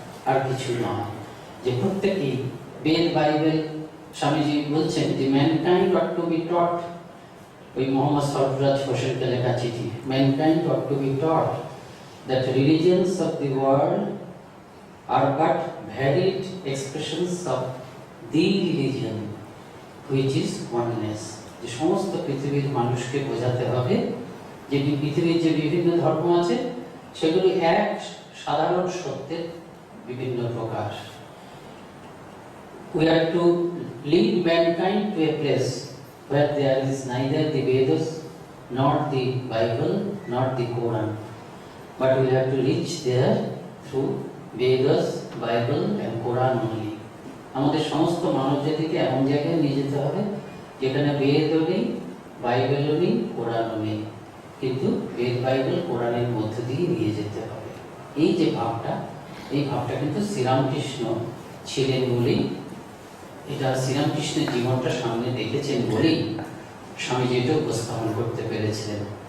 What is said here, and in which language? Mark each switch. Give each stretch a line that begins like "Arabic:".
Bangla: আর কিছু নয়, যে প্রত্যেকেই বেদ বাইবেল স্বামীজি বলছেন যে
English: mankind ought to be taught,
Bangla: ওই মোহাম্মদ সরফরাজ হোসেনকে লেখা চিঠি,
English: Mankind ought to be taught that religions of the world are but varied expressions of the religion which is oneness.
Bangla: যে সমস্ত পৃথিবীর মানুষকে বোঝাতে হবে যে পৃথিবীর যে বিভিন্ন ধর্ম আছে সেগুলি এক সাধারণ সত্যের বিভিন্ন প্রকাশ।
English: We are to lead mankind to a place where there is neither the Vedas nor the Bible nor the Quran, but we have to reach there through Vedas, Bible and Quran only.
Bangla: আমাদের সমস্ত মানব জাতিকে এমন জায়গায় নিয়ে যেতে হবে যেখানে বেদও নেই, বাইবেলও নেই, কোরআনও নেই, কিন্তু বেদ বাইবেল কোরআনের মধ্য দিয়ে নিয়ে যেতে হবে। এই যে ভাবটা, এই ভাবটা কিন্তু শ্রীরামকৃষ্ণ ছিলেন বলেই, এটা শ্রীরামকৃষ্ণের জীবনটা সামনে দেখেছেন বলেই স্বামীজি এটা উপস্থাপন করতে পেরেছিলেন।